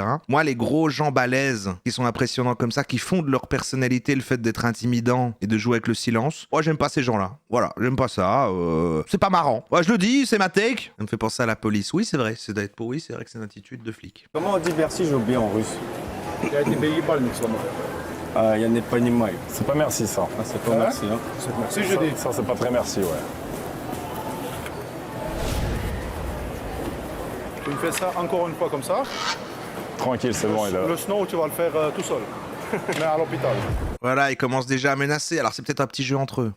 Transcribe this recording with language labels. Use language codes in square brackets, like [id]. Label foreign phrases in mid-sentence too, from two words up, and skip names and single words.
[fr] Moi, les gros gens balèzes qui sont impressionnants comme ça, qui font de leur personnalité le fait d'être intimidant et de jouer avec le silence. Moi, j'aime pas ces gens-là. Voilà, j'aime pas ça. C'est pas marrant. Ouais, je le dis, c'est ma take. Ça me fait penser à la police. Oui, c'est vrai. C'est d'être pour oui, c'est vrai que c'est une attitude de flic. Comment on dit merci, j'ai oublié en russe? [ru] Я тебе ебальник сломал. Ah, я не понимаю. [fr] C'est pas merci, ça. Ah, c'est pas merci, hein. Merci, je dis. Ça, c'est pas très merci, ouais. Tu me fais ça encore une fois comme ça. Tranquille, c'est bon, il a... Le snow, tu vas le faire tout seul. Mais à l'hôpital. Voilà, ils commencent déjà à menacer. Alors, c'est peut-être un petit jeu entre eux.